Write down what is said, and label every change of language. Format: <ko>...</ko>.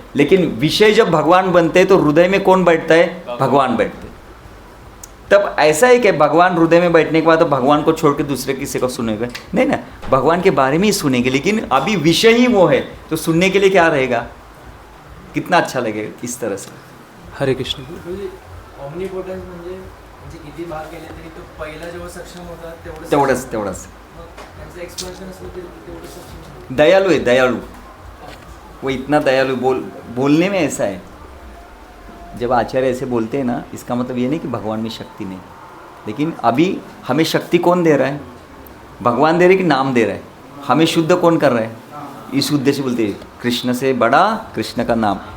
<hi>लेकिन विषय जब भगवान बनते हैं तो हृदय में कौन बैठता है? भगवान बैठते। तब ऐसा है कि भगवान हृदय में बैठने के बाद तो भगवान को छोड़ के दूसरे किसी को सुनेगा नहीं ना, भगवान के बारे में ही सुनेंगे। लेकिन अभी विषय ही वो है, तो सुनने के लिए क्या रहेगा? कितना अच्छा लगेगा इस तरह से। हरे कृष्ण।</hi> <mr>ऑमनीपोटेंस म्हणजे किती भाग केले तरी तो पहिला जेव्हा सक्षम होता तेवढंच त्यांचं एक्सपेन्शन असलं तरी तेवढं सक्षम।</mr> <hi>दयालु है, दयालु। वो इतना दयालु, बोलने में ऐसा है। जब आचार्य ऐसे बोलते हैं ना, इसका मतलब ये नहीं कि भगवान में शक्ति नहीं। लेकिन अभी हमें शक्ति कौन दे रहा है? भगवान दे रहे कि नाम दे रहा है? हमें शुद्ध कौन कर रहा है? इस उद्देश्य बोलते हैं कृष्ण से बड़ा कृष्ण का नाम।</hi>